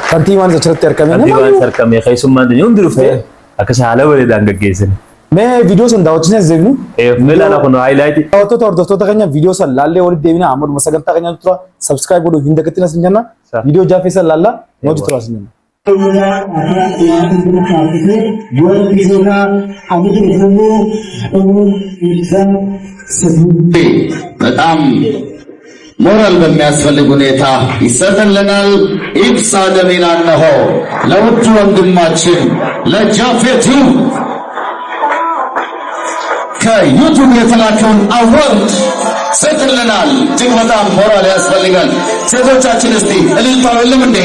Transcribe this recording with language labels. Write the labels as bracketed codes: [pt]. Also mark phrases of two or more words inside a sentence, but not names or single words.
[om] Kantiibaan achirratti argame. Kantiibaan argame keessummaan hundi dhuftee akkasi haala bareedaan gaggeessine. Mee viidiyoo san daawwachiisne deebinu. Meelaana kun haayilaayitii. Daawwattoota hordoftoota keenya viidiyoo san laallee walitti deebina amma sagantaa keenya tura subscribe godhuu hin dagatina sin jenna. Viidiyoo jaafee san laalla mootii tura sin jenna. [am] በጣም ሞራል በሚያስፈልግ ሁኔታ ይሰጥልናል። ኢብሳ ደሚና እነሆ ለውድ ወንድማችን ለጃፌቱ ከዩቱብ የተላከውን አዋርድ ሰጥልናል። እጅግ በጣም ሞራል ያስፈልጋል። ሴቶቻችን እስቲ እልልታው የለም እንዴ?